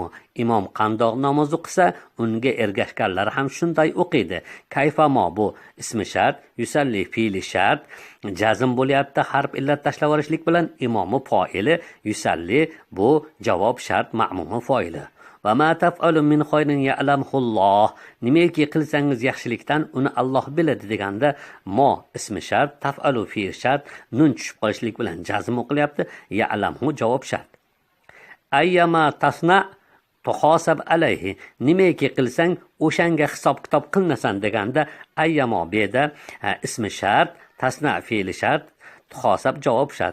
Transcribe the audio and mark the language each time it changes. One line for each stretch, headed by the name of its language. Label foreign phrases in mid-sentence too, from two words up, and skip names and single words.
Uzbek: Imom qandoq namoz o'qisa, unga ergashganlar ham shunday o'qiydi. Kayfa ma bu ismi shart, yusalli fe'li shart, jazm bo'lyapti harf illat tashlab yuborishlik bilan, imomi foili, yusalli bu javob shart, ma'mumi foili.
Arabic: وما تفعل من خير يعلمه الله.
Uzbek: Nimaki qilsangiz yaxshilikdan uni Alloh biladi deganda, mo ismi shart, taf'alu fi'l shart, nun tushib qolishlik bilan jazm o'qilyapti, ya'lamhu javob shart.
Arabic: أيما تصنع تحاسب عليه.
Uzbek: Nimaki qilsang o'shanga hisob kitob qilnasan deganda, ayyamo beda ismi shart, tasna fi'li shart, tuhasab javob shart.